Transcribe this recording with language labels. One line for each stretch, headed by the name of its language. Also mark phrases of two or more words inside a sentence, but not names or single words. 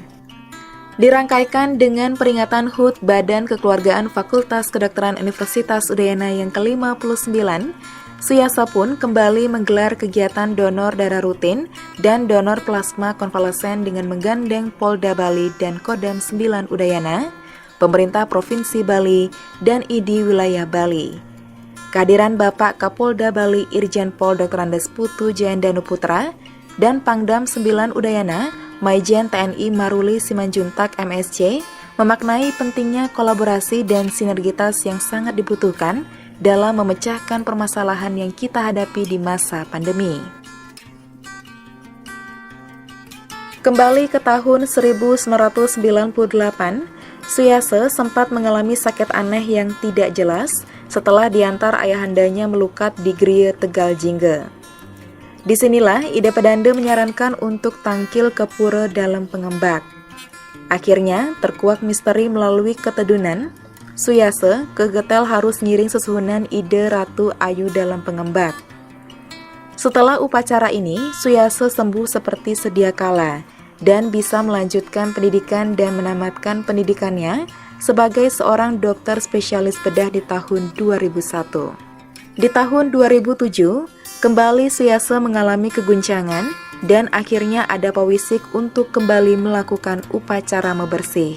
Indonesian: Dirangkaikan dengan peringatan HUT Badan Kekeluargaan Fakultas Kedokteran Universitas Udayana yang ke-59, Suyase pun kembali menggelar kegiatan donor darah rutin dan donor plasma konvalesen dengan menggandeng Polda Bali dan Kodam 9 Udayana, Pemerintah Provinsi Bali, dan ID Wilayah Bali. Kehadiran Bapak Kapolda Bali Irjen Pol Dr. Andes Putu Jayendanu Putra dan Pangdam 9 Udayana Maijen TNI Maruli Simanjuntak MSc memaknai pentingnya kolaborasi dan sinergitas yang sangat dibutuhkan dalam memecahkan permasalahan yang kita hadapi di masa pandemi. Kembali ke tahun 1998, Suyase sempat mengalami sakit aneh yang tidak jelas setelah diantar ayahandanya melukat di Gria Tegal Jingge. Disinilah ide pedanda menyarankan untuk tangkil ke pura dalam pengembak. Akhirnya, terkuak misteri melalui ketedunan, Suyase kegetel harus ngiring sesuhunan ide Ratu Ayu dalam pengembak. Setelah upacara ini, Suyase sembuh seperti sedia kala dan bisa melanjutkan pendidikan dan menamatkan pendidikannya sebagai seorang dokter spesialis bedah di tahun 2001. Di tahun 2007, kembali Suyase mengalami keguncangan dan akhirnya ada pewisik untuk kembali melakukan upacara membersih.